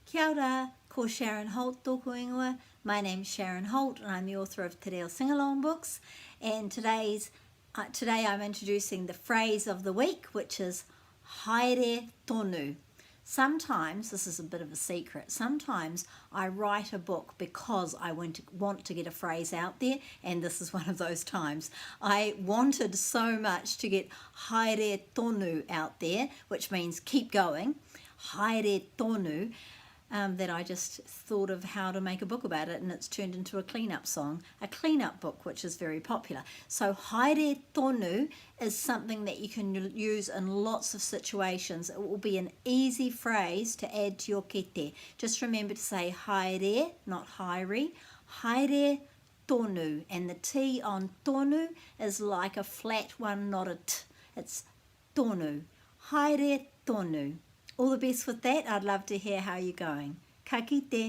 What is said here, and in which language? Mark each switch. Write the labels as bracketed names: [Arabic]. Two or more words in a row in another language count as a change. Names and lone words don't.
[Māori] Kia ora, ko Sharon Holt tōku ingoa. [English] My name's Sharon Holt and I'm the author of Te Reo Sing-Along books. And today I'm introducing the phrase of the week, which is [Māori] haere tonu. [English] Sometimes, this is a bit of a secret, sometimes I write a book because I want to get a phrase out there, and this is one of those times. I wanted so much to get [Māori] haere tonu [English] out there, which means keep going, [Māori] haere tonu, [English] that I just thought of how to make a book about it, and it's turned into a cleanup song, a cleanup book, which is very popular. So [Māori] haere tonu [English] is something that you can use in lots of situations. It will be an easy phrase to add to your kete. Just remember to say haere, not [Māori] haere, haere tonu, [English] and the T on tonu is like a flat one, not a T. [Māori] It's tonu, haere tonu. [English] All the best with that. I'd love to hear how you're going. [Māori] Ka kite.